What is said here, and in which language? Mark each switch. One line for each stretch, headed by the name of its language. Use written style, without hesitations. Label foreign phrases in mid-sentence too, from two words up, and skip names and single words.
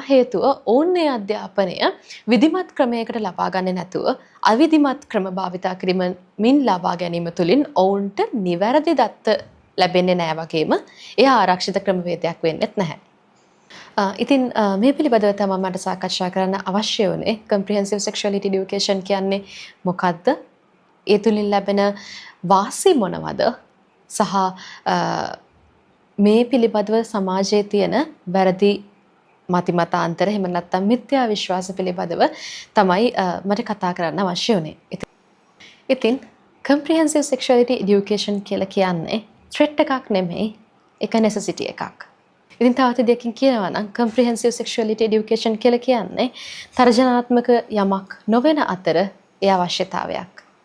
Sinhala: හේතුව ඔවුන් මේ අධ්‍යාපනය විධිමත් ක්‍රමයකට ලබා ගන්නේ නැතුව අවිධිමත් ක්‍රම භාවිතා කිරීමෙන් ලබා ගැනීම තුළින් ඔවුන්ට නිවැරදි දත්ත ලැබෙන්නේ නැහැ වගේම එය ආරක්ෂිත ක්‍රමවේදයක් වෙන්නේත් නැහැ. ඉතින් මේ පිළිබඳව තමයි මට සාකච්ඡා කරන්න අවශ්‍ය වුණේ.
English: comprehensive sexuality education
Sinhala: කියන්නේ මොකක්ද? ඒ තුලින් ලැබෙන වාසි මොනවද? සහ මේ පිළිබඳව සමාජයේ තියෙන වැරදි මතිමතාන්තර එහෙම නැත්නම් මිත්‍යා විශ්වාස පිළිබඳව තමයි මට කතා කරන්න අවශ්‍ය වුණේ. ඉතින්
English: comprehensive sexuality education
Sinhala: කියලා කියන්නේ threat එකක් නෙමෙයි, ඒක necessity එකක්. ඉතින් තවත් දෙයකින් කියනවා නම්
English: comprehensive sexuality education
Sinhala: කියලා කියන්නේ තර්ජනාත්මක යමක් නොවන අතර ඒ අවශ්‍යතාවයක්.